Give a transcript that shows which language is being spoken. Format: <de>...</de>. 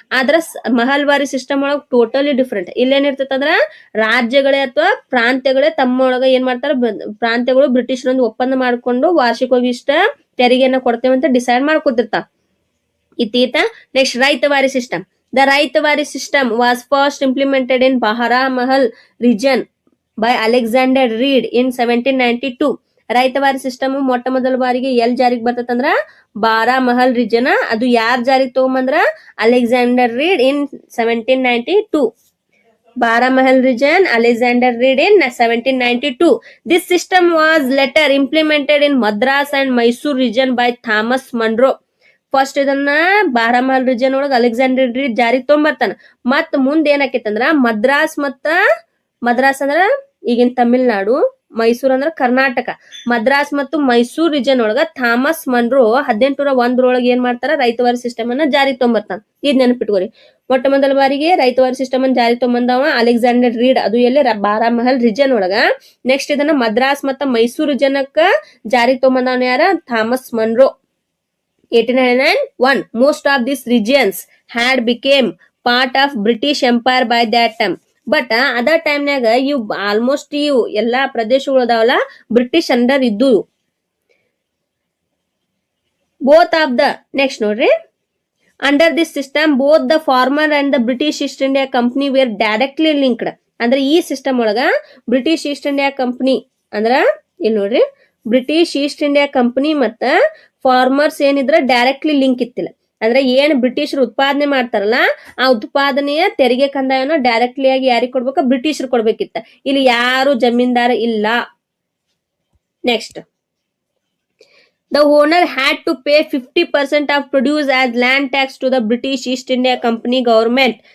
<kn>ಆದ್ರ ಮಹಲ್ವಾರಿ ಸಿಸ್ಟಮ್ ಒಳಗ್ totally different. ಇಲ್ಲೇನಿರ್ತೈತ ಅಂದ್ರ ರಾಜ್ಯಗಳೇ ಅಥವಾ ಪ್ರಾಂತ್ಯಗಳೇ ತಮ್ಮೊಳಗ ಏನ್ ಮಾಡ್ತಾರ, ಪ್ರಾಂತ್ಯಗಳು ಬ್ರಿಟಿಷರೊಂದು ಒಪ್ಪಂದ ಮಾಡ್ಕೊಂಡು ವಾರ್ಷಿಕವಾಗಿ ಇಷ್ಟ ತೆರಿಗೆಯನ್ನ ಕೊಡ್ತೇವಂತ decide ಮಾಡ್ಕೊತಿರ್ತಾವ. ಇತ್ತೀತ next ರೈತವಾರಿ system.</kn> <en>The Raitawari system was first implemented in Baramahal region by Alexander Reed in 1792.</en> <kn>ರೈತವಾರಿ system ಮೊಟ್ಟ ಮೊದಲ ಬಾರಿಗೆ ಎಲ್ ಜಾರಿಗೆ ಬರ್ತದಂದ್ರ ಬಾರಾಮಹಲ್ ರೀಜನ್. ಅದು ಯಾರ್ ಜಾರಿಗೆ ತಗೊಂಬಂದ್ರ? Alexander read in 1792.</kn> <en>Baramahal region, Alexander Reed in 1792. This system was later implemented in Madras and Mysore region by Thomas Munro.</en> <kn>First ಇದನ್ನ ಬಾರಾಮಹಲ್ region ಒಳಗ Alexander read ಜಾರಿಗೆ ತೊಗೊಂಬರ್ತಾನ. ಮತ್ ಮುಂದೆ ಏನಾಕೈತಂದ್ರ ಮದ್ರಾಸ್ ಅಂದ್ರ ಈಗಿನ ತಮಿಳ್ನಾಡು, ಮೈಸೂರ್ ಅಂದ್ರ ಕರ್ನಾಟಕ. ಮದ್ರಾಸ್ ಮತ್ತು ಮೈಸೂರ್ ರೀಜನ್ ಒಳಗ ಥಾಮಸ್ ಮನ್ರೋ 1801 ಏನ್ ಮಾಡ್ತಾರ, ರೈತವಾರಿ ಸಿಸ್ಟಮ್ ಅನ್ನ ಜಾರಿಗೆ ತೊಗೊಂಬರ್ತಾನ. ಇದ್ ನೆನಪಿಟ್ಕೋರಿ. ಮೊಟ್ಟ ಮೊದಲ ಬಾರಿಗೆ ರೈತವಾರಿ ಸಿಸ್ಟಮ್ ಅನ್ನ ಜಾರಿಗೆ ತೊಗೊಂಬಂದವ ಅಲೆಕ್ಸಾಂಡರ್ ರೀಡ್. ಅದು ಎಲ್ಲಿ? ಬಾರಾಮಹಲ್ ರೀಜನ್ ಒಳಗ. ನೆಕ್ಸ್ಟ್ ಇದನ್ನ ಮದ್ರಾಸ್ ಮತ್ತು ಮೈಸೂರ್ ರೀಜನ್ಕ ಜಾರಿಗೆ ತೊಗೊಂಬಂದವನ ಯಾರ? Thomas Munro. 1801.</kn> <en>Most of these regions had became part of British Empire by that time.</en> <kn>But ಅದ ಟೈಮ್ನಾಗ ಇವು ಆಲ್ಮೋಸ್ಟ್ ಇವು ಎಲ್ಲಾ ಪ್ರದೇಶಗಳು ಅದಾವಲ್ಲ ಬ್ರಿಟಿಷ್ ಅಂಡರ್ ಇದ್ದು.</kn> <en>Both of the next ನೋಡ್ರಿ, under this system both the farmer and the British East India Company were directly linked.</en> <kn>ಅಂದ್ರೆ ಈ ಸಿಸ್ಟಮ್ ಒಳಗ ಬ್ರಿಟಿಷ್ ಈಸ್ಟ್ ಇಂಡಿಯಾ ಕಂಪನಿ ಅಂದ್ರ ಇಲ್ಲಿ ನೋಡ್ರಿ, ಬ್ರಿಟಿಷ್ ಈಸ್ಟ್ ಇಂಡಿಯಾ ಕಂಪನಿ ಮತ್ತ ಫಾರ್ಮರ್ಸ್ ಏನಿದ್ರ ಡೈರೆಕ್ಟ್ಲಿ ಲಿಂಕ್ ಇತ್ತಿಲ್ಲ. ಅಂದ್ರೆ ಏನ್ ಬ್ರಿಟಿಷರು ಉತ್ಪಾದನೆ ಮಾಡ್ತಾರಲ್ಲ, ಆ ಉತ್ಪಾದನೆಯ ತೆರಿಗೆ ಕಂದಾಯನ ಡೈರೆಕ್ಟ್ಲಿ ಆಗಿ ಯಾರಿಗೆ ಕೊಡ್ಬೇಕ? ಬ್ರಿಟಿಷರು ಕೊಡ್ಬೇಕಿತ್ತ. ಇಲ್ಲಿ ಯಾರು ಜಮೀನ್ದಾರ ಇಲ್ಲ.</kn> <en>Next, the owner had to pay 50% of produce as land tax to the British East India Company government.</en>